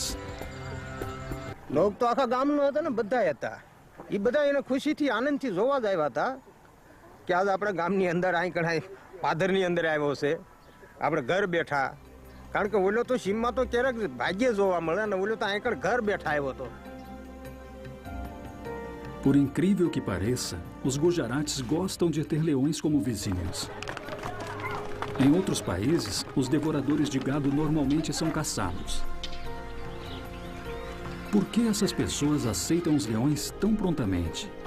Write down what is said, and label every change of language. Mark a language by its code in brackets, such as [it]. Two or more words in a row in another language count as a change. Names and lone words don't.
[gu] લોગ તો આખા ગામ નો હતા ને બધા હતા એ બધા એને ખુશીથી આનંદથી જોવા જ આવ્યા હતા કે આજ આપણા ગામની અંદર અહીં કણાય પાદરની અંદર આવ્યો છે આપણે ઘર બેઠા કારણ કે ઓલો તો સીમમાં તો ક્યારેક ભાગ્યે જોવા મળે ને ઓલો તો અહીં કણ ઘર બેઠા આવ્યો હતો. [pt] Por incrível que pareça, os Gujarates gostam de ter leões como vizinhos. Em outros países, os devoradores de gado normalmente são caçados. Por que essas pessoas aceitam os leões tão prontamente?